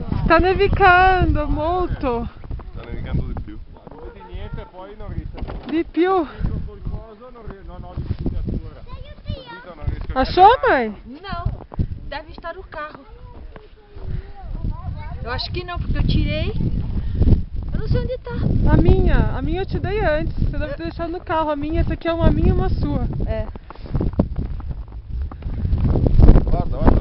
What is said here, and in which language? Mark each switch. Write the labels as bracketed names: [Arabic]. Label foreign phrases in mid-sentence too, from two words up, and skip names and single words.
[Italian] Sta nevicando molto. Sta nevicando di più. Non vedi niente, poi non riesco a Di più. qualcosa, non ho distruttura. Non riesco a [Portuguese] Achou, mãe? Não, deve estar no carro. Eu acho que não, porque eu tirei. Eu não sei onde tá. A minha eu te dei antes. Você deve ter deixado no carro. A minha, essa aqui é uma minha e uma sua. É. Guarda, guarda.